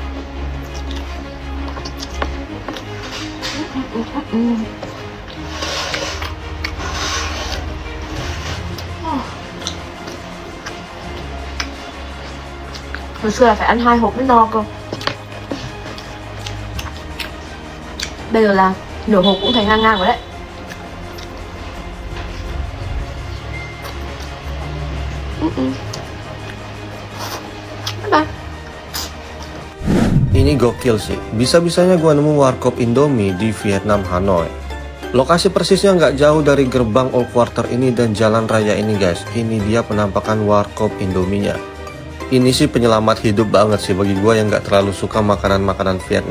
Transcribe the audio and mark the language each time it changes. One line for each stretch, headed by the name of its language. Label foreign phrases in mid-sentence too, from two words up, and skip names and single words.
Vietnamese: Hồi xưa là phải ăn 2 hộp mới no cơ. Bây giờ là nửa hộp cũng thấy ngang rồi đấy. Bye.
Indonesian: Ini gokil sih, bisa-bisanya gua nemu warkop Indomie di Vietnam, Hanoi. Lokasi persisnya nggak jauh dari gerbang Old Quarter ini dan jalan raya ini guys. Ini dia penampakan warkop Indominya. Ini sih penyelamat hidup banget sih bagi gua yang nggak terlalu suka makanan-makanan Vietnam.